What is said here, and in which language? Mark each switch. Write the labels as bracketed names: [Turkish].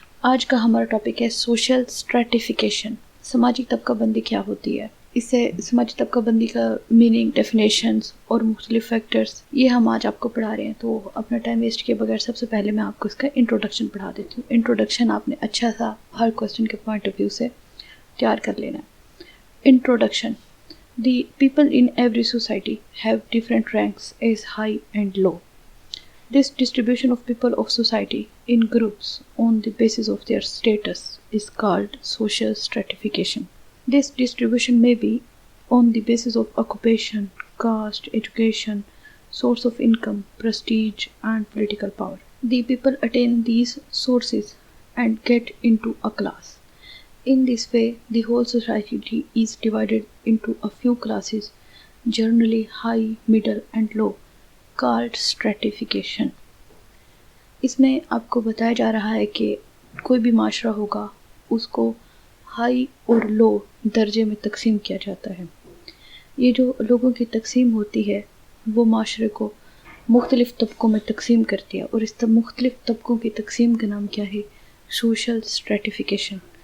[Urdu] آج کا ہمارا ٹاپک ہے سوشل اسٹریٹیفیکیشن. سماجی طبقہ بندی کیا ہوتی ہے، اس سے سماجی طبقہ بندی کا میننگ، ڈیفینیشنز اور مختلف فیکٹرز یہ ہم آج آپ کو پڑھا رہے ہیں. تو اپنا ٹائم ویسٹ کیے بغیر سب سے پہلے میں آپ کو اس کا انٹروڈکشن پڑھا دیتی ہوں. انٹروڈکشن آپ نے اچھا سا ہر کوسچن کے پوائنٹ آف ویو سے تیار کر لینا ہے. [English] Introduction. The people in every society have different ranks as high and low. This distribution of people of society in groups on the basis of their status is called social stratification. This distribution may be on the basis of occupation, caste, education, source of income, prestige, and political power. The people attain these sources and get into a class. In this way, the whole society is divided into a few classes, generally high, middle, and low, called stratification. [Urdu] اس میں آپ کو بتایا جا رہا ہے کہ کوئی بھی معاشرہ ہوگا اس کو ہائی اور لو درجے میں تقسیم کیا جاتا ہے. یہ جو لوگوں کی تقسیم ہوتی ہے وہ معاشرے کو مختلف طبقوں میں تقسیم کرتی ہے، اور اس مختلف طبقوں کی تقسیم کا نام کیا ہے؟ سوشل اسٹریٹیفیکیشن.